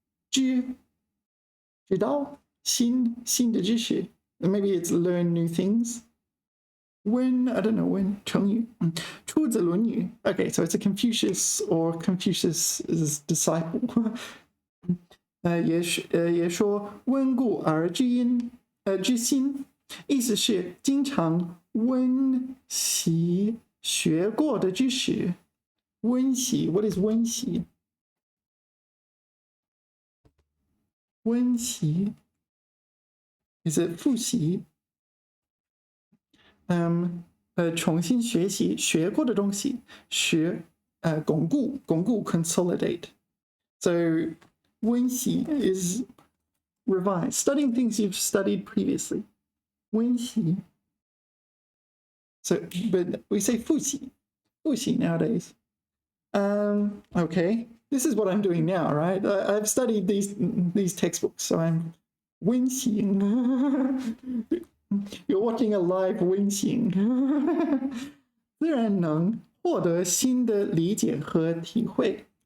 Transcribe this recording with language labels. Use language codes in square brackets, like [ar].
[zh] 知道新的知识. [en] Maybe it's learn new things. I don't know when. 成语. [zh] 出自论语. [en] Okay, so it's a Confucius or Confucius's disciple. [zh] 也说温故而知新，意思是经常温习学过的知识。 [en] 温习 What is 温习？温习 is it 复习？ [zh] 重新学习学过的东西，巩固 consolidate. [en] So 温习 is revise, studying things you've studied previously. [zh] 温习. [en] So, but we say 复习 nowadays. Okay, this is what I'm doing now, right? I've studied these textbooks, so I'm 温习. You're watching a live 温习. [zh] 自然能获得新的理解和体会.